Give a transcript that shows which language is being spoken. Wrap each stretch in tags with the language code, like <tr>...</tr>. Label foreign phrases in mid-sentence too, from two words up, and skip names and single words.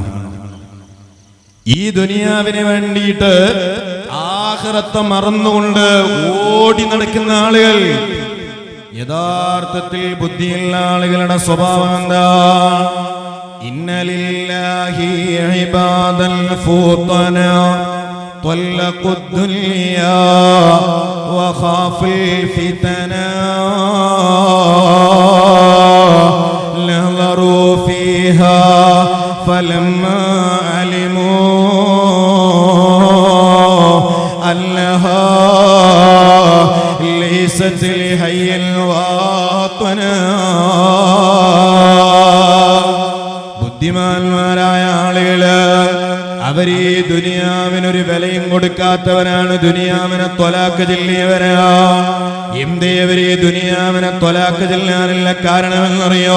<ml>ഈ ദുനിയാവിന് വേണ്ടിയിട്ട് ആഖിറത്തെ മറന്നുകൊണ്ട് ഓടി നടക്കുന്ന ആളുകൾ യഥാർത്ഥത്തിൽ ബുദ്ധിയുള്ള ആളുകളുടെ സ്വഭാവം എന്താ?</ml> <ar>إن لله عبادا فطنا طلقوا الدنيا وخافوا الفتنة نظروا فيها فلما علموا أنها ليست لحي الوطن.</ar> <ml>ബുദ്ധിമാന്മാരായ ആളുകള് അവര് ഈ ദുനിയാവിനൊരു വിലയും കൊടുക്കാത്തവരാണ്. ദുനിയാവിനെ ത്വലാഖ് ചൊല്ലിയവരാ. എന്തേ അവര് ഈ ദുനിയാവിനെ ത്വലാഖ് ചൊല്ലാനുള്ള കാരണമെന്നറിയോ?</ml>